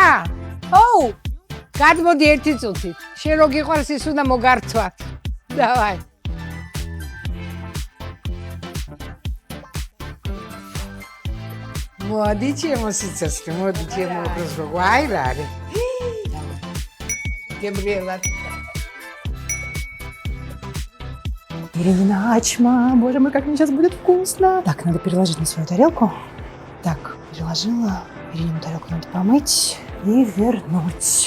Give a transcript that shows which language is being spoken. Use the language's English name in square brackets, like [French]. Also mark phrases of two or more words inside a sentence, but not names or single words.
[Georgian] ოუ, გადმოდი ერთი წუთი. შენ რო გიყვარს ის უნდა მოგარცვათ. დავაი. მოდი ჩემო სიცოცხლე, მოდი ჩემო გროზგო. აი რა არის. [Russian] Габриэла. Ирина, боже мой, как мне сейчас будет вкусно. Так, надо переложить на свою тарелку. Так, переложила. Ирину тарелку надо помыть и вернуть.